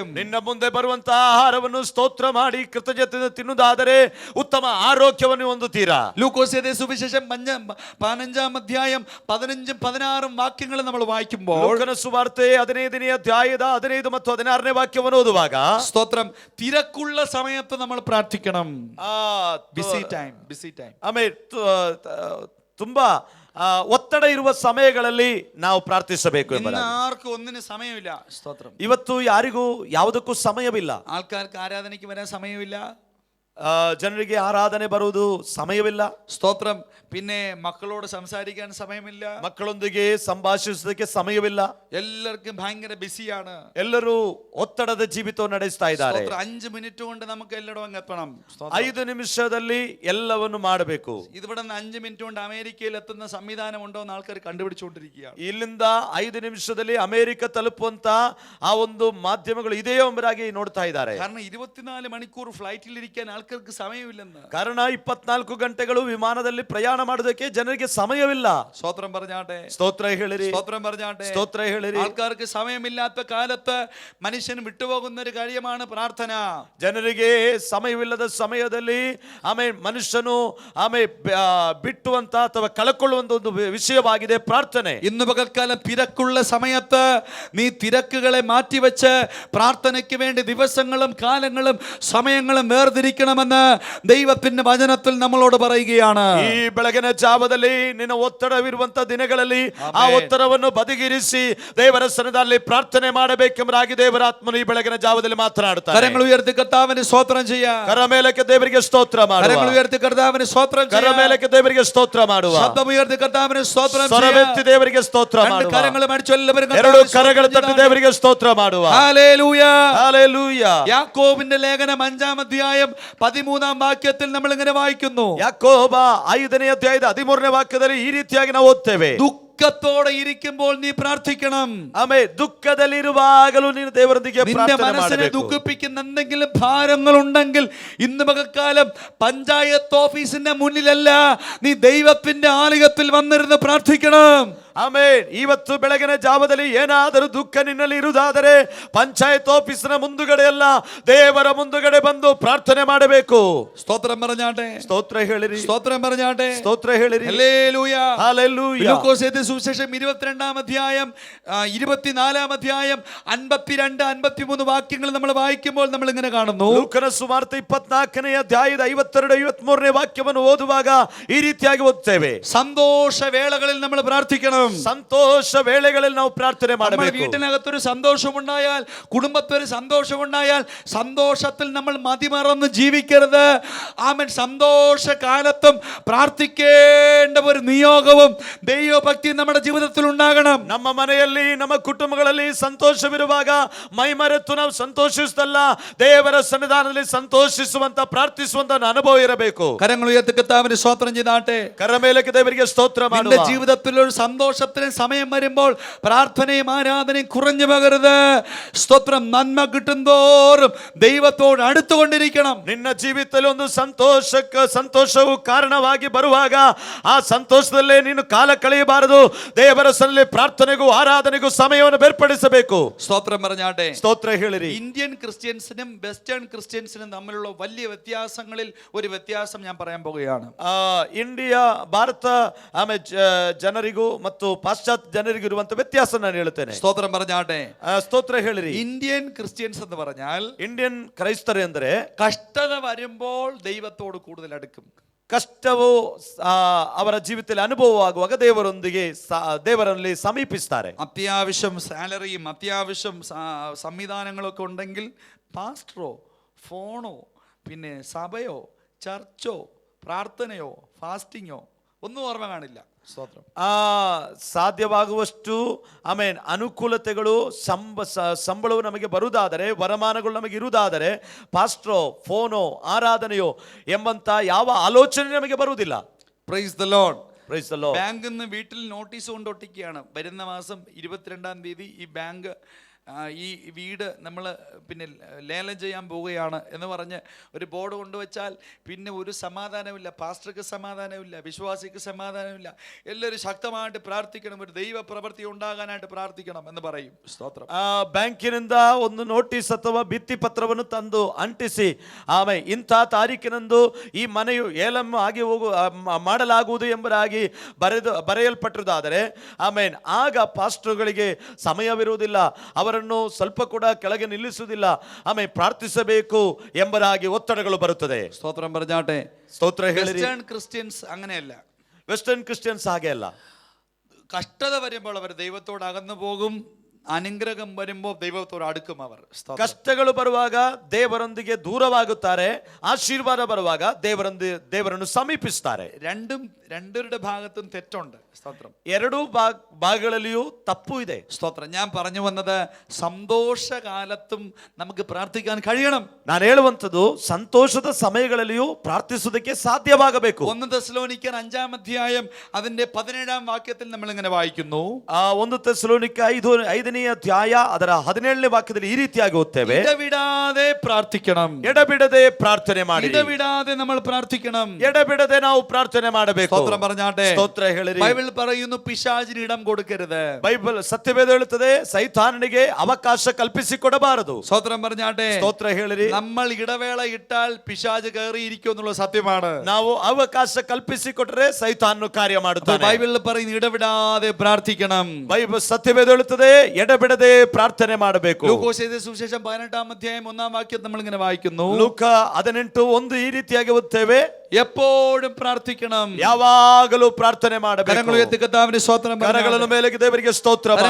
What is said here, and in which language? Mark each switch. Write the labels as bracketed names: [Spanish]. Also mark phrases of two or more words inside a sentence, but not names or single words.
[Kannada] ನಿನ್ನ ಮುಂದೆ ಬರುವಂತ ಆಹಾರವನ್ನು ಸ್ತೋತ್ರ ಮಾಡಿ ಕೃತಜ್ಞತೆ ತಿನ್ನುವುದಾದರೆ ಉತ್ತಮ ಆರೋಗ್ಯವನ್ನು ಹೊಂದುತ್ತೀರಾ. [Malayalam] ലൂക്കോസിന്റെ സുവിശേഷം 15-ാം അധ്യായം 15-16 വാക്യങ്ങൾ നമ്മൾ വായിക്കുമ്പോൾ, [Kannada] ಲೂಕನ ಸುವಾರ್ತೆ 15ನೇ ಅಧ್ಯಾಯದ 15 ಮತ್ತು 16ನೇ ವಾಕ್ಯವನ್ನು ಓದುವಾಗ, [Malayalam] സ്തോത്രം, തിരക്കുള്ള സമയത്ത് നമ്മൾ പ്രാർത്ഥിക്കണം. [English] busy time. [Kannada] ಆಮೇಲೆ ತುಂಬಾ ಒತ್ತಡ ಇರುವ ಸಮಯಗಳಲ್ಲಿ ನಾವು ಪ್ರಾರ್ಥಿಸಬೇಕು. [Malayalam] ആർക്കും ഒന്നിനും സമയമില്ല. സ്തോത്രം. [Kannada] ಇವತ್ತು ಯಾರಿಗೂ ಯಾವುದಕ್ಕೂ ಸಮಯವಿಲ್ಲ. [Malayalam] ആൾക്കാർക്ക് ആരാധനയ്ക്ക് വരാൻ സമയമില്ല. [Kannada] ಜನರಿಗೆ ಆರಾಧನೆ ಬರುವುದು ಸಮಯವಿಲ್ಲ. [Malayalam] സ്തോത്രം. പിന്നെ മക്കളോട് സംസാരിക്കാൻ സമയമില്ല. [Kannada] ಮಕ್ಕಳೊಂದಿಗೆ ಸಂಭಾಷಿಸೋದಕ್ಕೆ ಸಮಯವಿಲ್ಲ. [Malayalam] എല്ലാവർക്കും ഭയങ്കര ബിസിയാണ്. [Kannada] ಎಲ್ಲರೂ ಒತ್ತಡದ ಜೀವಿತ ನಡೆಸ್ತಾ ಇದ್ದಾರೆ. [Malayalam] 5 മിനിറ്റ് കൊണ്ട് നമുക്ക് എല്ലായിടവും എത്തണം. [Kannada] 5 ನಿಮಿಷದಲ್ಲಿ ಎಲ್ಲವನ್ನು ಮಾಡಬೇಕು. [Malayalam] ഇവിടെ 5 മിനിറ്റ് കൊണ്ട് അമേരിക്കയിൽ എത്തുന്ന സംവിധാനം ഉണ്ടോ എന്ന് ആൾക്കാർ കണ്ടുപിടിച്ചുകൊണ്ടിരിക്കുകയാണ്. [Kannada] ಇಲ್ಲಿಂದ 5 ನಿಮಿಷದಲ್ಲಿ ಅಮೆರಿಕ ತಲುಪುವಂತ ಆ ಒಂದು ಮಾಧ್ಯಮಗಳು ಇದೆಯೋ ಎಂಬುದಾಗಿ ನೋಡ್ತಾ ಇದ್ದಾರೆ. [Malayalam] കാരണം 24 മണിക്കൂർ ഫ്ലൈറ്റിൽ ഇരിക്കാൻ ആൾക്കാർക്ക് സമയമില്ലെന്ന്. [Kannada] ಕಾರಣ 24 ಗಂಟೆಗಳು ವಿಮಾನದಲ್ಲಿ ಪ್ರಯಾಣ ಮಾಡೋದಕ್ಕೆ ಜನರಿಗೆ ಸಮಯವಿಲ್ಲ. [Malayalam] സ്തോത്രം പറഞ്ഞാട്ടെ. [Kannada] ಸ್ತೋತ್ರ ಹೇಳಿರಿ. [Malayalam] സ്തോത്രം പറഞ്ഞാട്ടെ. [Kannada] ಸ್ತೋತ್ರ ಹೇಳಿರಿ. [Malayalam] ആൾക്കാർക്ക് സമയമില്ലാത്ത കാലത്ത് മനുഷ്യൻ വിട്ടുപോകുന്ന ഒരു കാര്യമാണ് പ്രാർത്ഥന. [Kannada] ಜನರಿಗೆ ಸಮಯವಿಲ್ಲದ ಸಮಯದಲ್ಲಿ ಆಮೇಲೆ ಮನುಷ್ಯನು ಬಿಟ್ಟುವಂತ ಅಥವಾ ಕಳಕೊಳ್ಳುವಂತ ಒಂದು ವಿಷಯವಾಗಿದೆ ಪ್ರಾರ್ಥನೆ. [Malayalam] ഇന്ന് പകൽക്കാലം തിരക്കുള്ള സമയത്ത് നീ തിരക്കുകളെ മാറ്റിവെച്ച് പ്രാർത്ഥനയ്ക്ക് വേണ്ടി ദിവസങ്ങളും കാലങ്ങളും സമയങ്ങളും വേർതിരിക്കണമെന്ന് ദൈവത്തിന്റെ വചനത്തിൽ നമ്മളോട് പറയുകയാണ്. [Kannada] ಈ ಬೆಳಗಿನ ಜಾವದಲ್ಲಿ ನಿನ್ನ ಒತ್ತಡವಿರುವಂತ ದಿನಗಳಲ್ಲಿ ಆ ಒತ್ತಡವನ್ನು ಬದಿಗಿರಿಸಿ ದೇವರ ಸನ್ನಿಧಾನದಲ್ಲಿ ಪ್ರಾರ್ಥನೆ ಮಾಡಬೇಕೆಂಬುದಾಗಿ ದೇವರ ಆತ್ಮನು ಈ ಬೆಳಗಿನ ಜಾವದಲ್ಲಿ ಮಾತನಾಡುತ್ತಾರೆ. [Malayalam] കരങ്ങൾ ഉയർത്തി കർത്താവിനെ സ്തോത്രം ചെയ്യാം. [Kannada] ಕರ ಮೇಲಕ್ಕೆ ದೇವರಿಗೆ ಸ್ತೋತ್ರ ಮಾಡುವ. [Malayalam] കരങ്ങൾ ഉയർത്തി കർത്താവിനെ സ്തോത്രം ചെയ്യാം. [Kannada] ಕರ ಮೇಲಕ್ಕೆ ದೇವರಿಗೆ ಸ್ತೋತ್ರ ಮಾಡುವ. [Malayalam] ശബ്ദം ഉയർത്തി കർത്താവിനെ സ്തോത്രം ചെയ്യാം. [Kannada] ಸ್ವರವೆತ್ತಿ ದೇವರಿಗೆ ಸ್ತೋತ್ರ ಮಾಡುವ. [Malayalam] കരങ്ങളും അടിച്ചു എല്ലാവരും [Kannada] ಎರಡು ಕರಗಳು ತಟ್ಟಿ ದೇವರಿಗೆ ಸ್ತೋತ್ರ ಮಾಡುವ. [Malayalam] ഹല്ലേലൂയ. ഹല്ലേലൂയ. യാക്കോബിന്റെ ലേഖനം 5-ാം അധ്യായം 13-ാം വാക്യത്തിൽ നമ്മൾ ഇങ്ങനെ വായിക്കുന്നു. [Kannada] ಯಾಕೋಬ 5ನೇ ಅಧ್ಯಾಯದ 13ನೇ ವಾಕ್ಯದಲ್ಲಿ ಈ ರೀತಿಯಾಗಿ ನಾವು ಓದ್ತೇವೆ. [Malayalam] ദുഃഖത്തോടെ ഇരിക്കുമ്പോൾ നീ പ്രാർത്ഥിക്കണം. [Kannada] ആമേൻ. ദുഃഖದಲ್ಲಿರುವಾಗಲೂ ನೀನು ದೇವರೊಂದಿಗೆ [Malayalam] നിന്റെ [Kannada] ಪ್ರಾರ್ಥನೆ [Malayalam] മനസ്സിനെ [Kannada] ಮಾಡಬೇಕು. [Malayalam] ദുഃഖിപ്പിക്കുന്ന എന്തെങ്കിലും ഭാരങ്ങൾ ഉണ്ടെങ്കിൽ ഇന്ന് പകൽക്കാലം പഞ്ചായത്ത് ഓഫീസിന്റെ മുന്നിലല്ല, നീ ദൈവത്തിന്റെ ആലയത്തിൽ വന്നിരുന്ന് പ്രാർത്ഥിക്കണം. [Kannada] ಆಮೇನ್. ಇವತ್ತು ಬೆಳಗಿನ ಜಾವದಲ್ಲಿ ಏನಾದರೂ ದುಃಖ ನಿನ್ನಲ್ಲಿ ಇರುವುದಾದರೆ ಪಂಚಾಯತ್ ಆಫೀಸಿನ ಮುಂದುಗಡೆ ಅಲ್ಲ, ದೇವರ ಮುಂದುಗಡೆ ಬಂದು ಪ್ರಾರ್ಥನೆ ಮಾಡಬೇಕು. [Malayalam] സ്തോത്രം പറഞ്ഞാട്ടെ. [Kannada] ಸ್ತೋತ್ರ ಹೇಳಿರಿ. [Malayalam] സ്തോത്രം പറഞ്ഞാട്ടെ. [Kannada] ಸ್ತೋತ್ರ ಹೇಳಿರಿ. [Malayalam] ഹല്ലേലൂയ. ഹല്ലേലൂയ. ലൂക്കോസിന്റെ സുവിശേഷം 22-ാം അധ്യായം 24-ാം അധ്യായം 52-53 വാക്യങ്ങൾ നമ്മൾ വായിക്കുമ്പോൾ നമ്മൾ ഇങ്ങനെ കാണുന്നു. [Kannada] ಲೂಕನ ಸುವಾರ್ತೆ 24ನೇ ಅಧ್ಯಾಯದ 52-53ನೇ ವಾಕ್ಯವನ್ನು ಓದುವಾಗ ಈ ರೀತಿಯಾಗಿ ಓದ್ತೇವೆ. [Malayalam] സന്തോഷ വേളകളിൽ നമ്മൾ പ്രാർത്ഥിക്കണം. [Kannada] ಸಂತೋಷ ವೇಳೆಗಳಲ್ಲಿ ನಾವು ಪ್ರಾರ್ಥನೆ ಮಾಡಬೇಕು. [Malayalam] വീട്ടിനകത്തൊരു സന്തോഷമുണ്ടായാൽ, കുടുംബത്തൊരു സന്തോഷമുണ്ടായാൽ സന്തോഷത്തിൽ നമ്മൾ മതിമറന്ന് ജീവിക്കരുത്. ആമേൻ. സന്തോഷ കാലത്തും പ്രാർത്ഥിക്കേണ്ട ഒരു നിയോഗവും ദൈവഭക്തി നമ്മുടെ ജീവിതത്തിൽ ഉണ്ടാകണം. [Kannada] ನಮ್ಮ ಮನೆಯಲ್ಲಿ ನಮ್ಮ ಕುಟುಂಬಗಳಲ್ಲಿ ಸಂತೋಷವಿರುವಾಗ ಮೈಮರೆತು ನಾವು ಸಂತೋಷಿಸುತ್ತಲ್ಲ, ದೇವರ ಸನ್ನಿಧಾನದಲ್ಲಿ ಸಂತೋಷಿಸುವಂತ ಪ್ರಾರ್ಥಿಸುವಂತ ಅನುಭವ ಇರಬೇಕು. [Malayalam] കരങ്ങൾ ഉയർത്തി കർത്താവിനെ സ്തോത്രം ചെയ്താട്ടെ. [Kannada] ಕರ ಮೇಲಕ್ಕೆ ದೇವರಿಗೆ ಸ್ತೋತ್ರ ಮಾಡುವ. [Malayalam] നിന്റെ ജീവിതത്തിൽ ഒരു സന്തോഷ സന്തോഷത്തിന് സമയം വരുമ്പോൾ പ്രാർത്ഥനയും ആരാധനയും കുറഞ്ഞു പോകരുത്. സ്തോത്രം. നന്മ കിട്ടും തോറും ദൈവത്തോട് അടുത്തുകൊണ്ടിരിക്കണം. [Kannada] ನಿನ್ನ ಜೀವಿತದಲ್ಲಿ ಒಂದು ಸಂತೋಷವು ಕಾರಣವಾಗಿ ಬರುವಾಗ ಆ ಸಂತೋಷದಲ್ಲೇ ನೀನು ಕಾಲ ಕಳೆಯಬಾರದು. ದೇವರ ಸನ್ನಿಧಿಯಲ್ಲಿ ಪ್ರಾರ್ಥನೆಗೂ ಆರಾಧನೆಗೂ ಸಮಯವನ್ನು ಬೇರ್ಪಡಿಸಬೇಕು. [Malayalam] സ്തോത്രം പറഞ്ഞാട്ടെ. [Kannada] ಸ್ತೋತ್ರ ಹೇಳಿರಿ. [English] Indian Christiansinum Western Christiansinum [Malayalam] തമ്മിലുള്ള വലിയ വ്യത്യാസങ്ങളിൽ ഒരു വ്യത്യാസം ഞാൻ പറയാൻ പോകുകയാണ്. [Kannada] ಇಂಡಿಯಾ ಭಾರತ ಆಮೇಲೆ ಜನರಿಗೂ ಮತ್ತು ಪಾಶ್ಚಾತ್ಯ ಜನರಿಗೂ ಇರುವಂತ ವ್ಯತ್ಯಾಸ ನಾನು ಹೇಳ್ತೇನೆ. [Malayalam] സ്തോത്രം പറഞ്ഞാട്ടെ. [Kannada] ಸ್ತೋತ್ರ ಹೇಳಿರಿ. [English] Indian Christians [Malayalam] എന്ന് പറഞ്ഞാൽ [Kannada] ಇಂಡಿಯನ್ ಕ್ರೈಸ್ತರು ಎಂದರೆ [Malayalam] കഷ്ടത വരുമ്പോൾ ദൈവത്തോട് കൂടുതൽ അടുക്കും. [Kannada] ಕಷ್ಟವು ಅವರ ಜೀವಿತದಲ್ಲಿ ಅನುಭವವಾಗುವಾಗ ದೇವರಲ್ಲಿ ಸಮೀಪಿಸ್ತಾರೆ. [Malayalam] അത്യാവശ്യം സാലറിയും അത്യാവശ്യം സംവിധാനങ്ങളൊക്കെ ഉണ്ടെങ്കിൽ പാസ്റ്ററോ ഫോണോ പിന്നെ സഭയോ ചർച്ചോ പ്രാർത്ഥനയോ ഫാസ്റ്റിങ്ങോ ഒന്നും ഓർമ്മ കാണില്ല. സ്തോത്രം. [Kannada] ಸಾಧ್ಯವಾಗುವಷ್ಟು ಅನುಕೂಲತೆಗಳು ಸಂಬಳವು ನಮಗೆ ಬರುವುದಾದರೆ, ವರಮಾನಗಳು ನಮಗೆ ಇರುವುದಾದರೆ ಪಾಸ್ಟ್ರೋ ಫೋನೋ ಆರಾಧನೆಯೋ ಎಂಬಂತ ಯಾವ ಆಲೋಚನೆ ನಮಗೆ ಬರುವುದಿಲ್ಲ. [English] praise the Lord. praise the Lord. [Malayalam] ബാങ്കിൽ നിന്ന് വീട്ടിൽ നോട്ടീസ് കൊണ്ടൊട്ടിക്കുകയാണ്, വരുന്ന മാസം 22-ാം തീയതി ഈ ബാങ്ക് ഈ വീട് നമ്മൾ പിന്നെ ലേലം ചെയ്യാൻ പോവുകയാണ് എന്ന് പറഞ്ഞ് ഒരു ബോർഡ് കൊണ്ടുവച്ചാൽ പിന്നെ ഒരു സമാധാനമില്ല. പാസ്റ്റർക്ക് സമാധാനമില്ല, വിശ്വാസിക്ക് സമാധാനമില്ല. എല്ലാവരും ശക്തമായിട്ട് പ്രാർത്ഥിക്കണം, ഒരു ദൈവ പ്രവൃത്തി ഉണ്ടാകാനായിട്ട് പ്രാർത്ഥിക്കണം എന്ന് പറയും. സ്തോത്രം. [Kannada] ಬ್ಯಾಂಕಿನಿಂದ ಒಂದು ನೋಟಿಸ್ ಅಥವಾ ಭಿತ್ತಿ ಪತ್ರವನ್ನು ತಂದು ಅಂಟಿಸಿ ಇಂಥ ತಾರೀಕಿನಂದು ಈ ಮನೆಯು ಏಲಂ ಆಗಿ ಮಾಡಲಾಗುವುದು ಎಂಬುದಾಗಿ ಬರೆಯಲ್ಪಟ್ಟಿರುವುದಾದರೆ ಆಗ ಪಾಸ್ಟರ್ಗಳಿಗೆ ಸಮಯವಿರುವುದಿಲ್ಲ, ಅವರನ್ನು ಸ್ವಲ್ಪ ಕೂಡ ಕೆಳಗೆ ನಿಲ್ಲಿಸುವುದಿಲ್ಲ, ಪ್ರಾರ್ಥಿಸಬೇಕು ಎಂಬುದಾಗಿ ಒತ್ತಡಗಳು ಬರುತ್ತದೆ. [Malayalam] സ്തോത്രം പറഞ്ഞാട്ടെ. [Kannada] ಸ್ತೋತ್ರ ಹೇಳಿರಿ. [English] Western Christians [Malayalam] അങ്ങനെയല്ല. [English] Western Christians [Kannada] ಹಾಗೆ ಅಲ್ಲ. [Malayalam] കഷ്ടത വരുമ്പോൾ അവർ ദൈവത്തോട് അകന്നു പോകും, അനുഗ്രഹം വരുമ്പോൾ ദൈവത്തോട് അടുക്കും അവർ. [Kannada] ಕಷ್ಟಗಳು ಬರುವಾಗ ದೇವರೊಂದಿಗೆ ದೂರವಾಗುತ್ತಾರೆ, ಆಶೀರ್ವಾದ ಬರುವಾಗ ದೇವರನ್ನು ಸಮೀಪಿಸುತ್ತಾರೆ. [Malayalam] രണ്ടുപേരുടെ ഭാഗത്തും തെറ്റുണ്ട്. സ്തോത്രം. [Kannada] ಎರಡೂ ಭಾಗಗಳಲ್ಲಿಯೂ ತಪ್ಪು ಇದೆ. [Malayalam] സ്തോത്രം. ഞാൻ പറഞ്ഞു വന്നത് സന്തോഷകാലത്തും നമുക്ക് പ്രാർത്ഥിക്കാൻ കഴിയണം. [Kannada] ನಾನು ಹೇಳುವಂತದ್ದು ಸಂತೋಷದ ಸಮಯಗಳಲ್ಲಿಯೂ ಪ್ರಾರ್ಥಿಸುವುದಕ್ಕೆ ಸಾಧ್ಯವಾಗಬೇಕು. [Malayalam] 1 തെസ്സലോനിക്കർ 5-ാം അധ്യായം അതിന്റെ 17-ാം വാക്യത്തിൽ നമ്മൾ ഇങ്ങനെ വായിക്കുന്നു. [Kannada] 1 തെസ്സലോനിಕ 5ನೇ ಅಧ್ಯಾಯ ಅದರ 17ನೇ ವಾಕ್ಯದಲ್ಲಿ ಈ ರೀತಿಯಾಗಿ ಓದ್ತೇವೆ. [Malayalam] ഇടവിടാതെ പ്രാർത്ഥിക്കണം. [Kannada] ಎಡಬಿಡದೆ ಪ್ರಾರ್ಥನೆ ಮಾಡಿ. [Malayalam] ഇടവിടാതെ നമ്മൾ പ്രാർത്ഥിക്കണം. [Kannada] ಎಡಬಿಡದೆ ನಾವು ಪ್ರಾರ್ಥನೆ ಮಾಡಬೇಕು. [Malayalam] സ്തോത്രം പറഞ്ഞാട്ടെ. [Kannada] ಸ್ತೋತ್ರ ಹೇಳಿರಿ. [Malayalam] ബൈബിൾ പറയുന്നു പിശാചിന് ഇടം കൊടുക്കരുത്. [Kannada] ಬೈಬಲ್ ಸತ್ಯವೇದ ಹೇಳುತ್ತದೆ ಸೈತಾನನಿಗೆ ಅವಕಾಶ ಕಲ್ಪಿಸಿಕೊಡಬಾರದು. [Malayalam] സ്തോത്രം പറഞ്ഞാട്ടെ. [Kannada] ಸ್ತೋತ್ರ ಹೇಳಿರಿ. [Malayalam] നമ്മൾ ഇടവേള ഇട്ടാൽ പിശാച് കയറിയിരിക്കും എന്നുള്ള സത്യമാണ്. [Kannada] ನಾವು ಅವಕಾಶ ಕಲ್ಪಿಸಿಕೊಟ್ರೆ ಸೈತಾನನು ಕಾರ್ಯ ಮಾಡುತ್ತಾನೆ. [Malayalam] ബൈബിളിൽ പറയുന്നു ഇടവിടാതെ പ്രാർത്ഥിക്കണം. [Kannada] ಬೈಬಲ್ ಸತ್ಯವೇದ ಹೇಳುತ್ತದೆ ಎಡಬಿಡದೆ ಪ್ರಾರ್ಥನೆ ಮಾಡಬೇಕು. [Malayalam] ലൂക്കോസ് എഴുതിയ സുവിശേഷം 18-ാം അധ്യായം 1-ാം വാക്യം നമ്മൾ ഇങ്ങനെ വായിക്കുന്നു. [Kannada] ಲೂಕ 18:1 ಈ ರೀತಿಯಾಗಿ ಓದ್ತೇವೆ. [Malayalam] എപ്പോഴും പ്രാർത്ഥിക്കണം. [Kannada] ಯಾವಾಗಲೂ ಪ್ರಾರ್ಥನೆ ಮಾಡಬೇಕು. [Malayalam] കരങ്ങൾ ഉയർത്തി കർത്താവിന് സ്തോത്രം. [Kannada] ಕರಗಳ ಮೇಲೆ ದೇವರಿಗೆ ಸ್ತೋತ್ರ ಮಾಡುವ.